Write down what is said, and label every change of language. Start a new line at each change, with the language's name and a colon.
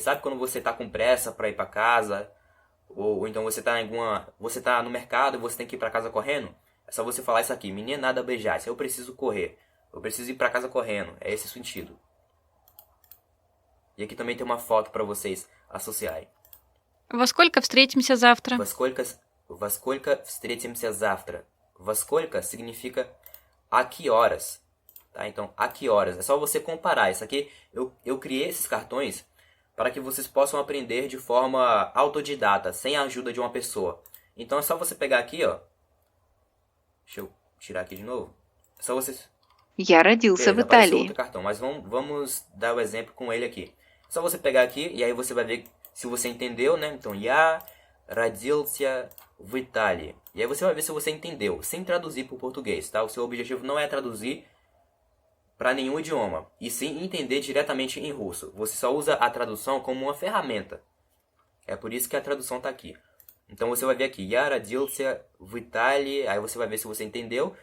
Portuguese: Sabe quando você está com pressa para ir para casa? Ou então você tá no mercado e você tem que ir para casa correndo? É só você falar isso aqui,
Russian: мне надо bежать,
Portuguese: eu preciso correr. Eu preciso ir para casa correndo. É esse o sentido. E aqui também tem uma foto para vocês associarem.
Russian: Во сколько встретимся завтра? Во сколько встретимся завтра? Во сколько
Portuguese: significa a que horas. Tá? Então, a que horas. É só você comparar. Isso aqui, eu criei esses cartões para que vocês possam aprender de forma autodidata, sem a ajuda de uma pessoa. Então, é só você pegar aqui, ó. Deixa eu tirar aqui de novo. É só você...
Russian: Я родился в
Portuguese: Beleza, apareceu
Russian: Италии.
Portuguese: outro cartão, mas vamos dar o exemplo com ele aqui. É só você pegar aqui e aí você vai ver se você entendeu, né?
Russian: Então, я родился в Италии.
Portuguese: E aí você vai ver se você entendeu, sem traduzir para o português, tá? O seu objetivo não é traduzir para nenhum idioma, e sim entender diretamente em russo. Você só usa a tradução como uma ferramenta. É por isso que a tradução está aqui. Então você vai ver aqui,
Russian: я родился в Италии,
Portuguese: aí você vai ver se você entendeu.